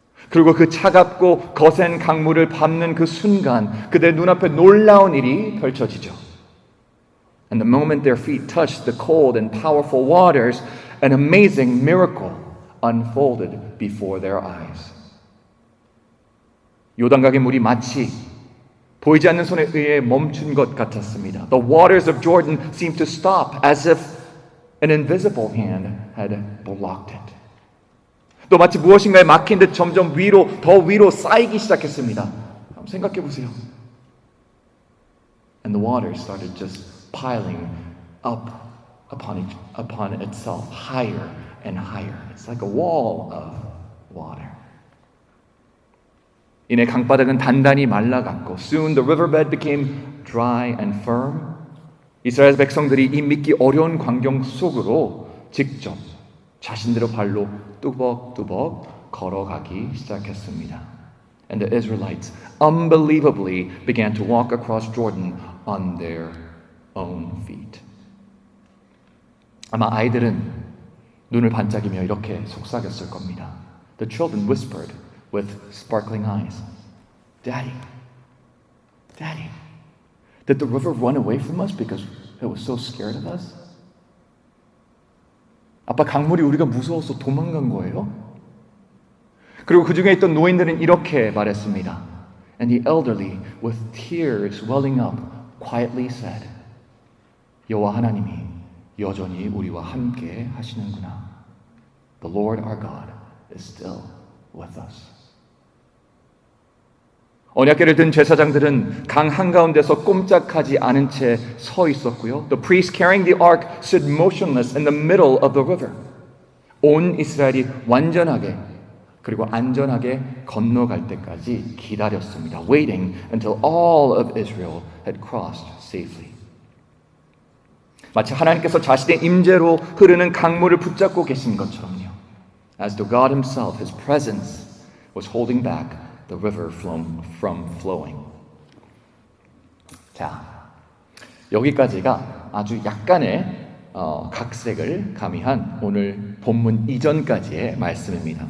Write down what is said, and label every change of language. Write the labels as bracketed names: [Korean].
[Korean] 그리고 그 차갑고 거센 강물을 밟는 그 순간 그들의 눈앞에 놀라운 일이 펼쳐지죠. [English] And the moment their feet touched the cold and powerful waters, an amazing miracle unfolded before their eyes. [Korean] 요단강의 물이 마치 보이지 않는 손에 의해 멈춘 것 같았습니다. [English] The waters of Jordan seemed to stop as if an invisible hand had blocked it. [Korean] 또 마치 무엇인가에 막힌 듯 점점 더 위로 쌓이기 시작했습니다. 한번 생각해 보세요. [English] And the water started just piling up upon itself, higher and higher. It's like a wall of water. [Korean] 이내 강바닥은 단단히 말라갔고 [English] soon the riverbed became dry and firm. [Korean] 이스라엘 백성들이 이 믿기 어려운 광경 속으로 직접 자신들의 발로 뚜벅뚜벅 걸어가기 시작했습니다. [English] And the Israelites unbelievably began to walk across Jordan on their own feet. [Korean] 아마 아이들은 눈을 반짝이며 이렇게 속삭였을 겁니다. [English] The children whispered with sparkling eyes, Daddy, Daddy, did the river run away from us because it was so scared of us? [Korean] 아빠, 강물이 우리가 무서워서 도망간 거예요? 그리고 그 중에 있던 노인들은 이렇게 말했습니다. [English] And the elderly, with tears welling up, quietly said, [Korean] 여호와 하나님이 여전히 우리와 함께 하시는구나. [English] The Lord our God is still with us. [Korean] 언약궤를 든 제사장들은 강 한가운데서 꼼짝하지 않은 채 서 있었고요. [English] The priests carrying the ark stood motionless in the middle of the river. [Korean] 온 이스라엘이 완전하게 그리고 안전하게 건너갈 때까지 기다렸습니다. [English] Waiting until all of Israel had crossed safely. [Korean] 마치 하나님께서 자신의 임재로 흐르는 강물을 붙잡고 계신 것처럼요. [English] As though God himself, his presence, was holding back the river from flowing. [Korean] 자, 여기까지가 아주 약간의 각색을 가미한 오늘 본문 이전까지의 말씀입니다.